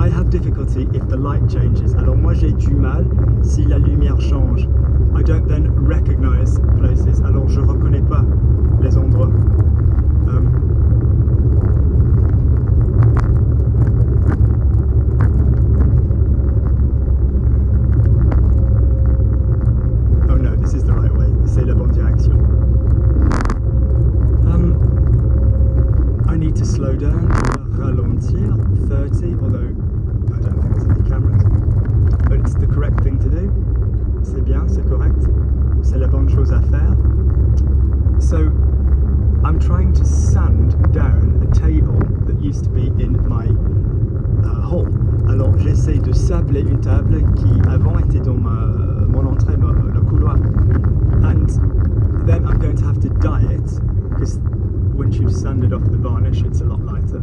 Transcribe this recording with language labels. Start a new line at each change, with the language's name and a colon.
English: Difficulty if the light changes.
French: Alors moi j'ai du mal si la lumière change.
English: I don't then recognize places.
French: Alors je reconnais pas les endroits.
English: Oh no, this is the right way.
French: C'est la bonne direction.
English: I need to slow down, ralentir, 30, although I don't think there's any cameras, but it's the correct thing to do.
French: C'est bien, c'est correct, c'est la bonne chose à faire.
English: So I'm trying to sand down a table that used to be in my hall.
French: Alors j'essaie de sabler une table qui avant était dans mon entrée, le couloir.
English: And then I'm going to have to dye it because when you've sanded off the varnish, it's a lot lighter.